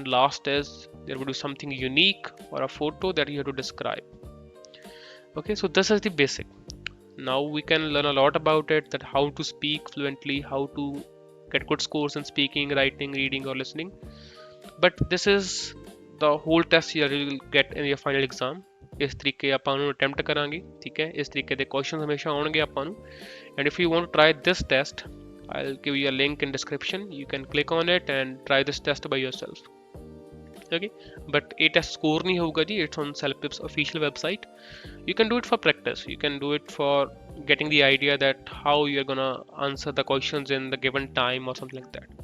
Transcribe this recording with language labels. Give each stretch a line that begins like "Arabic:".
English: And last is there would be something unique or a photo that you have to describe. Okay, so this is the basic. Now we can learn a lot about it, that how to speak fluently, how to get good scores in speaking, writing, reading or listening. But this is the whole test you will get in your final exam.
Punjabi: ਇਸ ਤਰੀਕੇ ਆਪਾਂ ਨੂੰ attempt ਕਰਾਂਗੇ, ਠੀਕ ਹੈ। ਇਸ ਤਰੀਕੇ ਦੇ questions ਹਮੇਸ਼ਾ ਆਉਣਗੇ ਆਪਾਂ ਨੂੰ।
English: And if you want to try this test, I'll give you a link in description. You can click on it and try this test by yourself. okay, but
Punjabi: ਇਹ test score नहीं होगा जी,
English: it's on CELPIP's official website. You can do it for practice, you can do it for getting the idea that how you're gonna answer the questions in the given time or something like that.